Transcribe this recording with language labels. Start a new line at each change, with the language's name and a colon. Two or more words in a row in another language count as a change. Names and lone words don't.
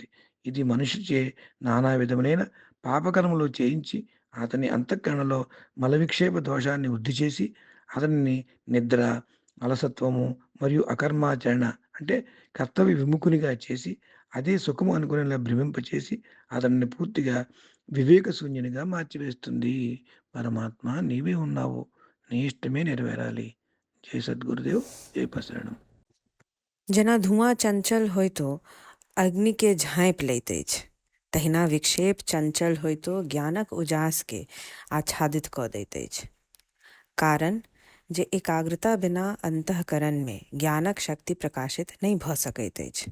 Telugu: ఇది మనిషిచే నానా విధములైన పాపకర్మలు చేయించి అతని అంతఃకరణలో మలవిక్షేప దోషాన్ని వృద్ధి చేసి అతనిని నిద్ర, అలసత్వము మరియు అకర్మాచరణ అంటే కర్తవ్య విముఖునిగా చేసి అదే సుఖము అనుకునేలా భ్రమింపచేసి అతన్ని పూర్తిగా వివేక శూన్యునిగా మార్చివేస్తుంది. పరమాత్మ నీవే ఉన్నావు, నీ ఇష్టమే నెరవేరాలి. జై సద్గురుదేవ్, జై పశరణం.
Maithili: जेना धुआं चंचल होय तो अग्नि के झाँपि लैत अछि, तहिना विक्षेप चंचल होय तो ज्ञानक उजास के आच्छादित कऽ दैत अछि। कारण जे एकाग्रता बिना अंतःकरण में ज्ञानक शक्ति प्रकाशित नहीं भऽ सकैत अछि।